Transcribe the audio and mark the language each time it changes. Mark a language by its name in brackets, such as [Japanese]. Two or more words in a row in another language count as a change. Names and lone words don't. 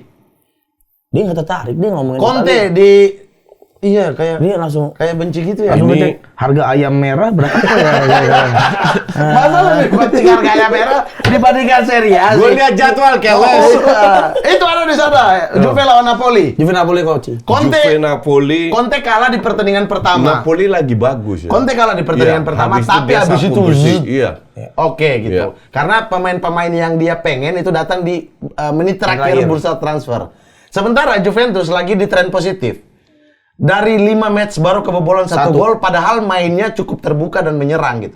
[Indonesian] Dia nggak tertarik, dia ngomongin Conte Italia. di iya kayak Dia langsung benci gitu ya. langsung Ini- ngecek harga ayam merah berapa ya? Masa lebih penting harga ayam merah dibandingkan Serie A Gue sih? lihat jadwal keles. Itu ada di sana. Juve lawan Napoli. Juve Napoli coach. Juve Napoli. Conte kalah di pertandingan pertama. Napoli lagi bagus ya. Conte kalah di pertandingan Iya, pertama, habis tapi dia habis sapu itu bersih. zzz. Iya. Oke gitu. Iya. Karena pemain-pemain yang dia pengen itu datang di menit terakhir Terakhir. bursa transfer. Sementara Juventus lagi di tren positif. Dari 5 match baru kebobolan 1 gol, padahal mainnya cukup terbuka dan menyerang gitu.